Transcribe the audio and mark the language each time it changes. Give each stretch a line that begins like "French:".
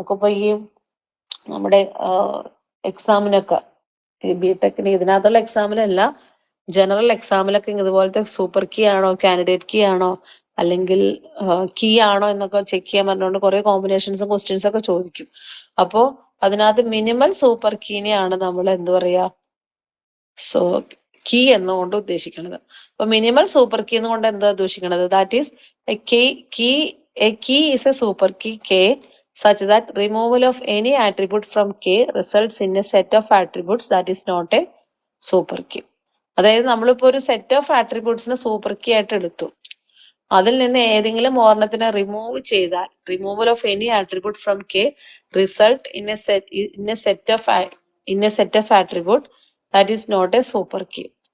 Malayalam: നമുക്കിപ്പോ ഈ നമ്മുടെ എക്സാമിനൊക്കെ ബിടെക്കിന് ഇതിനകത്തുള്ള എക്സാമിലല്ല, ജനറൽ എക്സാമിലൊക്കെ ഇതുപോലത്തെ സൂപ്പർ കീ ആണോ, കാൻഡിഡേറ്റ് കീ ആണോ, അല്ലെങ്കിൽ കീ ആണോ എന്നൊക്കെ ചെക്ക് ചെയ്യാൻ പറഞ്ഞുകൊണ്ട് കുറെ കോമ്പിനേഷൻസും ക്വസ്റ്റ്യൻസ് ഒക്കെ ചോദിക്കും. അപ്പോ അതിനകത്ത് മിനിമൽ സൂപ്പർ കീനെയാണ് നമ്മൾ എന്ത് പറയാ? സോ കീ എന്നുകൊണ്ട് ഉദ്ദേശിക്കുന്നത്. അപ്പൊ മിനിമൽ സൂപ്പർ കീ എന്നുകൊണ്ട് എന്താ ഉദ്ദേശിക്കുന്നത്?
English: That is a key is a super key K such that removal of any attribute from K results in a set of attributes that is not a super key.
Malayalam: അതായത് നമ്മളിപ്പോ ഒരു set of ആട്രിബ്യൂട്ട്സിനെ super key ആയിട്ട് എടുത്തു. അതിൽ നിന്ന് ഏതെങ്കിലും ഒരെണ്ണത്തിനെ remove ചെയ്താൽ
English: Removal of any attribute from K result in a set of attribute that is not a super key.